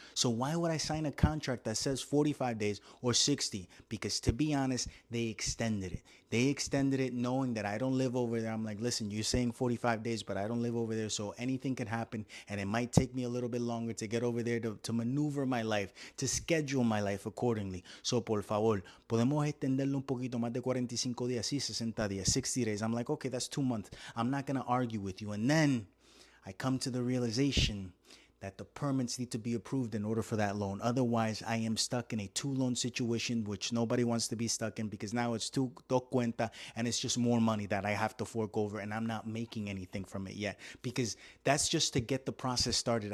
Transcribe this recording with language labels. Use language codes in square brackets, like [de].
[en] So why would I sign a contract that says 45 days or 60? Because to be honest, they extended it. They extended it knowing that I don't live over there. I'm like, listen, you're saying 45 days, but I don't live over there, so anything could happen, and it might take me a little bit longer to get over there to maneuver my life, to schedule my life accordingly. So, [es] por favor, podemos extenderlo un poquito más de 45 días, sí, 60 días, [en] 60 days. I'm like, okay, that's 2 months. I'm not going to argue with you. And then I come to the realization that the permits need to be approved in order for that loan. Otherwise, I am stuck in a two-loan situation, which nobody wants to be stuck in, because now it's two [es] cuenta, [en] and it's just more money that I have to fork over, and I'm not making anything from it yet, because that's just to get the process started.